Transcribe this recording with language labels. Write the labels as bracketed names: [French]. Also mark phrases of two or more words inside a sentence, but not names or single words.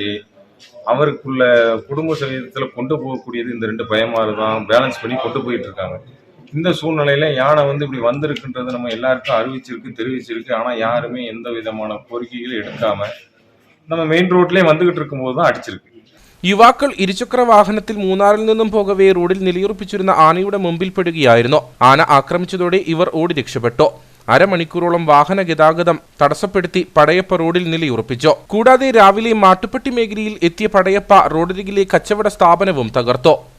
[Tamil] அவருக்குள்ள குடும்ப சதவீதத்தில் கொண்டு போகக்கூடியது இந்த 2 பயமாறு தான் பேலன்ஸ் பண்ணி கொண்டு போயிட்டு இருக்காங்க. இந்த சூழ்நிலையில யானை இப்படி வந்திருக்குன்றது நம்ம எல்லாருக்கும் அறிவிச்சிருக்கு, தெரிவிச்சிருக்கு. ஆனா யாருமே எந்த விதமான கோரிக்கைகளும் எடுக்காம நம்ம மெயின் ரோட்லயே வந்துகிட்டு இருக்கும்போது தான் അടിച്ചിருக்கு. [Malayalam] യുവാക്കൾ ഇരുചക്ര വാഹനത്തിൽ മൂന്നാറിൽ നിന്നും പോകവേ റോഡിൽ നിലയുറപ്പിച്ചിരുന്ന ആനയുടെ മുമ്പിൽ പെടുകയായിരുന്നു. ആന ആക്രമിച്ചതോടെ ഇവർ ഓടി രക്ഷപ്പെട്ടു. അരമണിക്കൂറോളം വാഹന ഗതാഗതം തടസ്സപ്പെടുത്തി പടയപ്പ റോഡിൽ നിലയുറപ്പിച്ചു. കൂടാതെ രാവിലെ മാട്ടുപ്പെട്ടി മേഖലയിൽ എത്തിയ പടയപ്പ റോഡരികിലെ കച്ചവട സ്ഥാപനവും തകർത്തു.